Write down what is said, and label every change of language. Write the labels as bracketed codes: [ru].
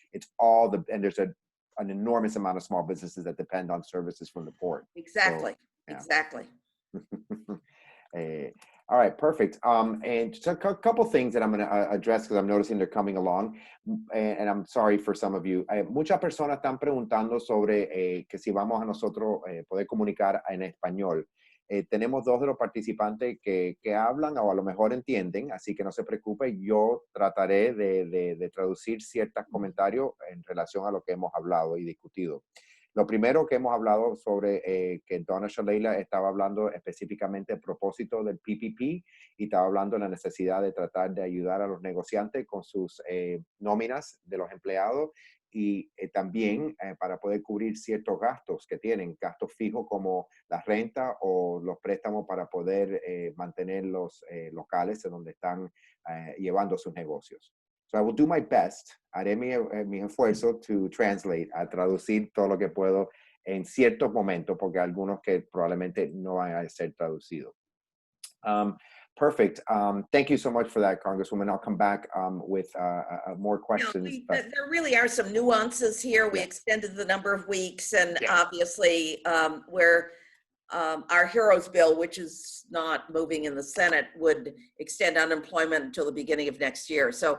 [en] It's all and there's an enormous amount of small businesses that depend on services from the port. Exactly. So, yeah. Exactly. All right, perfect. And just a couple things that I'm going to address because I'm noticing they're coming along. And I'm sorry for some of you. [es] Muchas personas están preguntando sobre que si vamos a nosotros poder comunicar en español. Tenemos 2 de los participantes que hablan o a lo mejor entienden, así que no se preocupe, yo trataré de traducir ciertos comentarios en relación a lo que hemos hablado y discutido. Lo primero que hemos hablado sobre que Donna Shalala estaba hablando específicamente del propósito del PPP y estaba hablando de la necesidad de tratar de ayudar a los negociantes con sus nóminas de los empleados y también para poder cubrir ciertos gastos que tienen, gastos fijos como la renta o los préstamos para poder mantener los locales en donde están llevando sus negocios. [en] So I will do my best, [es] haré mi esfuerzo [en] to translate, [es] a traducir todo lo que puedo en ciertos momentos, porque algunos que probablemente no van a ser traducidos. [en] Perfect. Thank you so much for that, Congresswoman. I'll come back with more questions. There really are some nuances here. We extended the number of weeks, and obviously where our HEROES bill, which is not moving in the Senate, would extend unemployment until the beginning of next year.